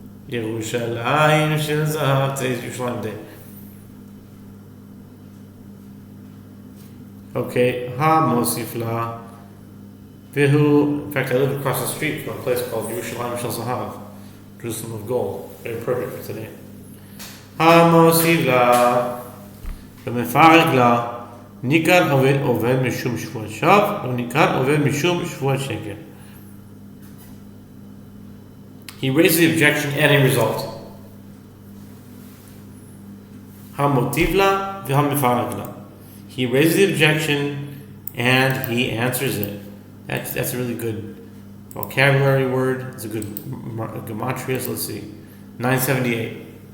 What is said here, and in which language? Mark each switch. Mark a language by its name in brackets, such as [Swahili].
[English] Yerushalayim shel zahav. Today's Yerushalayim Day. Okay. [Hebrew] Ha mosif la. [English] In fact, I live across the street from a place called Yerushalayim Shel Zahav, Jerusalem of Gold. Very perfect for today. [Hebrew] המוסיף לה ומפרק לה ניכר עובד משום שבועת שווא וניכר עובד משום שבועת שקר. [English] He raises the objection and a result. [Hebrew] המוטיב לה והמפרק לה. [English] He raises the objection and he answers it. That's a really good vocabulary word. It's a good gematria. So let's see. 978.